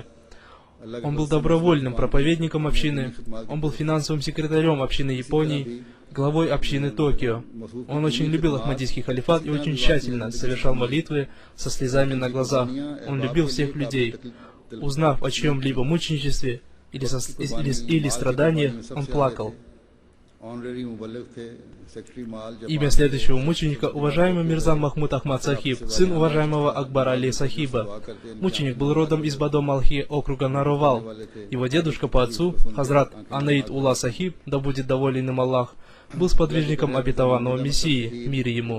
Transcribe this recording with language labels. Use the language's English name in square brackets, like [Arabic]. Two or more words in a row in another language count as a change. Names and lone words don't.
[Russian] Он был добровольным проповедником общины, он был финансовым секретарем общины Японии, главой общины Токио. Он очень любил Ахмадийский халифат и очень тщательно совершал молитвы со слезами на глазах. Он любил всех людей. Узнав о чьем-либо мученичестве или страданиях, он плакал. [Urdu] آنریری مبلغ تھے سیکرٹری مال [Russian] Имя следующего мученика – уважаемый Мирза Махмуд Ахмад Сахиб, сын уважаемого Акбара Али Сахиба. Мученик был родом из Бадо-Малхи, округа Наровал. Его дедушка по отцу, Хазрат Анаид Ула Сахиб, да будет доволен им Аллах, был сподвижником обетованного Мессии, мир ему.